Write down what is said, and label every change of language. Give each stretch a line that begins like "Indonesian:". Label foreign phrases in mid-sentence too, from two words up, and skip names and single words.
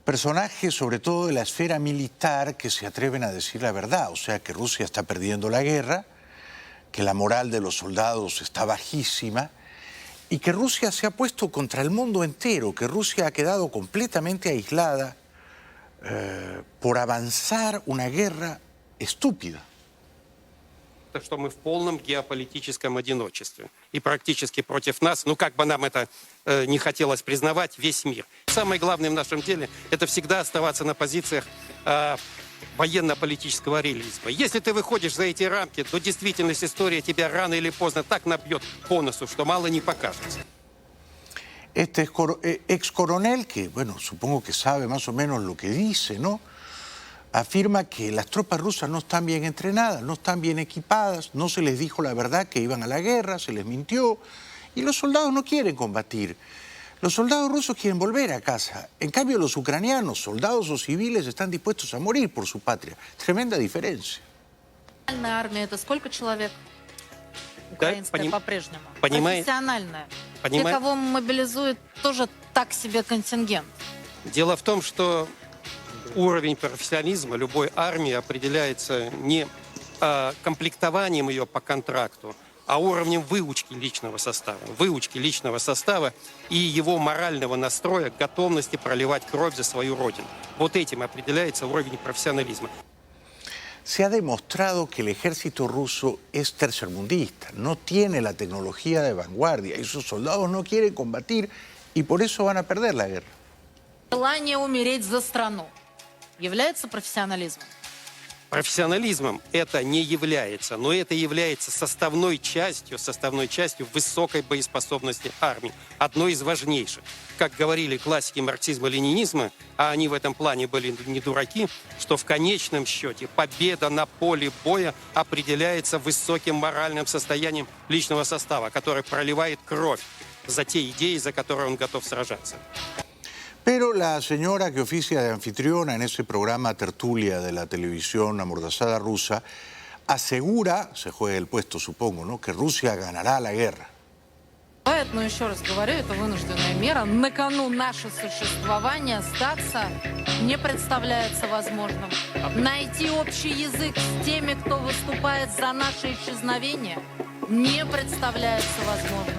Spanish: personajes, sobre todo de la esfera militar, que se atreven a decir la verdad, o sea que Rusia está perdiendo la guerra, que la moral de los soldados está bajísima y que Rusia se ha puesto contra el mundo entero, que Rusia ha quedado completamente aislada por avanzar una guerra estúpida.
Russian: Что мы в полном геополитическом одиночестве. И практически против нас, ну как бы нам это не хотелось признавать, весь мир. Самое главное в нашем деле – это всегда оставаться на позициях военно-политического реализма. Если ты выходишь за эти рамки, то действительность история тебя рано или поздно так набьет по носу, что мало не покажется.
Spanish: Este ex coronel, que bueno, supongo que sabe más o menos lo que dice, ¿no? Afirma que las tropas rusas no están bien entrenadas, no están bien equipadas, no se les dijo la verdad que iban a la guerra, se les mintió, y los soldados no quieren combatir. Los soldados rusos quieren volver a casa. En cambio, los ucranianos, soldados o civiles, están dispuestos a morir por su patria. Tremenda diferencia.
Russian: Армия это сколько человек? Украинская по-прежнему. Профессиональная. Те, кого мобилизуют, тоже так себе контингент. Дело в том, что уровень профессионализма любой армии определяется не комплектованием ее по контракту, а уровнем выучки личного состава и его морального настроя, готовности проливать кровь за свою родину. Вот этим определяется уровень профессионализма.
Spanish: Se ha demostrado que el ejército ruso es tercermundista, no tiene la tecnología de vanguardia y sus soldados no quieren combatir y por eso van a perder la guerra.
Russian: Желание умереть за страну является профессионализмом? Профессионализмом это не является, но это является составной частью высокой боеспособности армии, одной из важнейших. Как говорили классики марксизма-ленинизма, а они в этом плане были не дураки, что в конечном счете победа на поле боя определяется высоким моральным состоянием личного состава, который проливает кровь за те идеи, за которые он готов сражаться.
Spanish: Pero la señora que oficia de anfitriona en ese programa Tertulia de la televisión amordazada rusa asegura, se juega el puesto supongo, ¿no?, que Rusia ganará la guerra.
Russian: Но еще раз говорю, это вынужденная мера. На кону наше существование, сдаться не представляется возможным. Найти общий язык с теми, кто выступает за наше исчезновение, не представляется возможным.